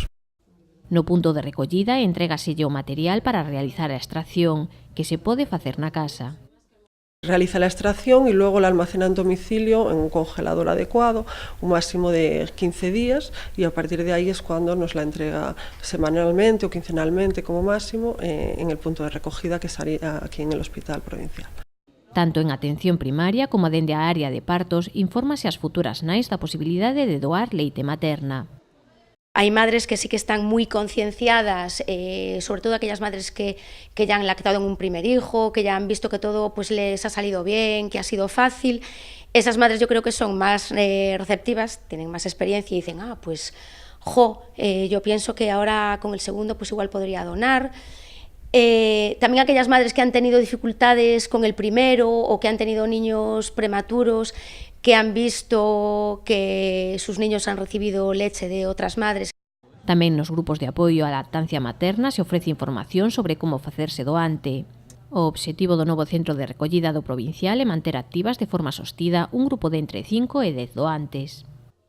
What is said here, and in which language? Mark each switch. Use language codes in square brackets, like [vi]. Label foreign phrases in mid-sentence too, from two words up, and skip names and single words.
[gl] No punto de recollida entrégaselle o material para realizar a extracción, que se pode facer na casa. [es] Realiza la extracción y luego la almacena en domicilio en un congelador adecuado, un máximo de 15 días y a partir de ahí es cuando nos la entrega semanalmente o quincenalmente como máximo en el punto de recogida que estaría aquí en el Hospital Provincial. [gl] Tanto en atención primaria como dende a área de partos, infórmase ás futuras nais da posibilidade de doar leite materna. [es] Hay madres que sí que están muy concienciadas, sobre todo aquellas madres que ya han lactado en un primer hijo, que ya han visto que todo pues, les ha salido bien, que ha sido fácil. Esas madres yo creo que son más receptivas, tienen más experiencia y dicen, yo pienso que ahora con el segundo pues igual podría donar. También aquellas madres que han tenido dificultades con el primero o que han tenido niños prematuros, que han visto que sus niños han recibido leche de otras madres. [gl] Tamén nos grupos de apoio á lactancia materna se ofrece información sobre como facerse doante. O obxectivo do novo centro de recollida do provincial é manter activas de forma sostida un grupo de entre 5 e 10 doantes.